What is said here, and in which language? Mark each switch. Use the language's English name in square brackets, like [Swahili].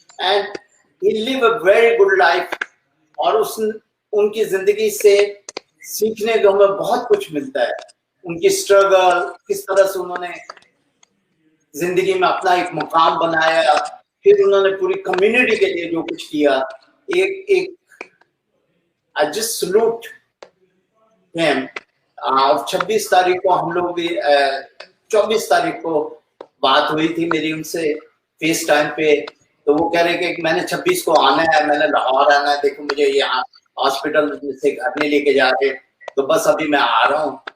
[Hindi] And [English] he live a very good life, [Hindi] और उनकी जिंदगी से सीखने को हमें बहुत कुछ मिलता है. उनकी स्ट्रगल, किस तरह से उन्होंने जिंदगी में अपना एक मुकाम बनाया, फिर उन्होंने पूरी कम्युनिटी के लिए जो कुछ किया. [English] एक I just salute him. [Hindi] 26 तारीख को हम लोग भी 24 तारीख को बात हुई थी मेरी उनसे फेस टाइम पे. तो वो कह रहे कि मैंने 26 को आना है, मैंने लाहौर आना है, देखो मुझे यहाँ हॉस्पिटल से घर नहीं लेके जा रहे, तो बस अभी मैं आ रहा हूँ.